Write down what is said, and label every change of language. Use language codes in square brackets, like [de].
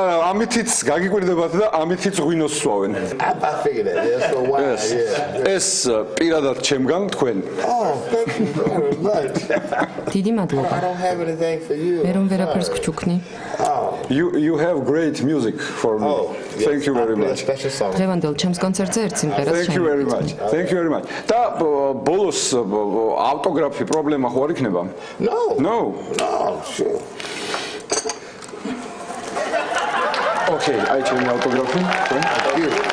[ka] ამითიც გაგიკვირდებათ და ამითიც ღვინოს სვავენ. [en] I figured that. That's for why. Yeah. [ka] ეს პირადად ჩემგან თქვენ. [en] Oh, thank you very much. [ka] დიდი მადლობა. [en] I don't have anything for you. [ka] მე რომ ვერაფერს გჩუქნი. [en] You have great music for me. Thank you very much. Special song. [ka] დღევანდელ ჩემს კონცერტზე ერთ სიმღერას [en] Thank you very much. Thank you very much. [ka] და ბოლოს ავტოგრაფი პრობლემა ხო არ იქნება? [en] No. No. No, sure. [ka] Okay, აი ჩემი ავტოგრაფი. [en] Thank you.